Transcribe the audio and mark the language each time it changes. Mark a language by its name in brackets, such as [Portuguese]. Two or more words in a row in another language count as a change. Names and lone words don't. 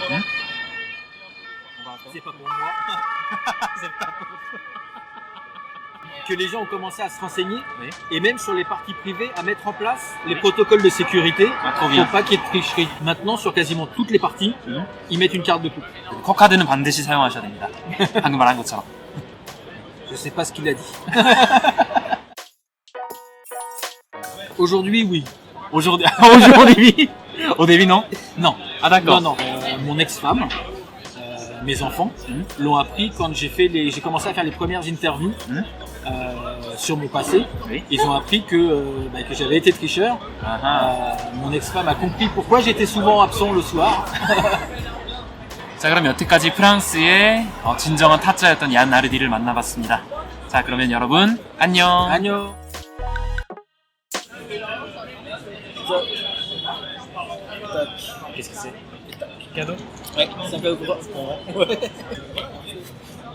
[French] C'est pas pour moi. Que les gens ont commencé à se renseigner, Oui. et même sur les parties privées à mettre en place les protocoles de sécurité Ah, trop bien. pour pas qu'il y ait de tricherie. Maintenant, sur quasiment toutes les parties, ils mettent une carte de coupe. [Korean] 코카드는 반드시 사용하셔야 됩니다. 방금 말한 것처럼. [French] Je sais pas ce qu'il a dit. Aujourd'hui, oui. Aujourd'hui, aujourd'hui, au début non? Non. Ah d'accord. Non. Mon ex-femme, mes enfants, l'ont appris quand j'ai commencé à faire les premières interviews sur mon passé. Oui. Ils ont appris que j'avais été tricheur. Mon ex-femme a compris pourquoi j'étais souvent absent le soir. [Korean] 자, 그럼 여태까지 프랑스의 진정한 타짜였던 얀 나르디를 만나봤습니다. 자, 그러면 여러분 안녕. Agno. [French] Qu'est-ce que c'est? Cadeau? Ouais, c'est un peu